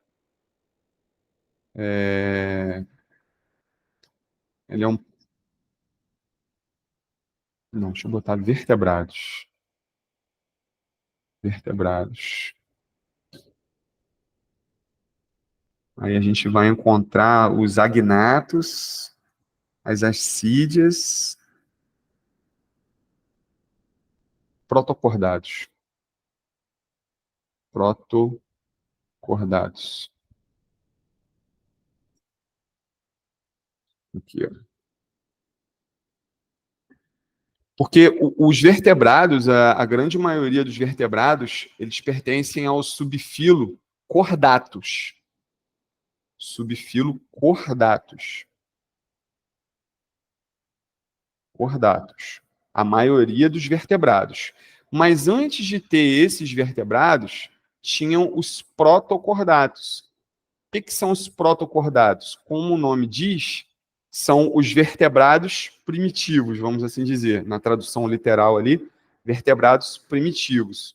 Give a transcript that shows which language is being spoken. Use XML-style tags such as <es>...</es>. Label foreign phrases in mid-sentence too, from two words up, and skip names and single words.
<pt>Ele é um... Não, deixa eu botar vertebrados. Vertebrados. Aí a gente vai encontrar os agnatos, as ascídias, protocordados. Protocordados. Aqui, ó. Porque os vertebrados, a grande maioria dos vertebrados, eles pertencem ao subfilo Chordatus. Subfilo Chordatus. Chordatus. A maioria dos vertebrados. Mas antes de ter esses vertebrados, tinham os protocordatos. O que são os protocordatos? Como o nome diz, são os vertebrados primitivos, vamos assim dizer, na tradução literal ali, vertebrados primitivos.</pt>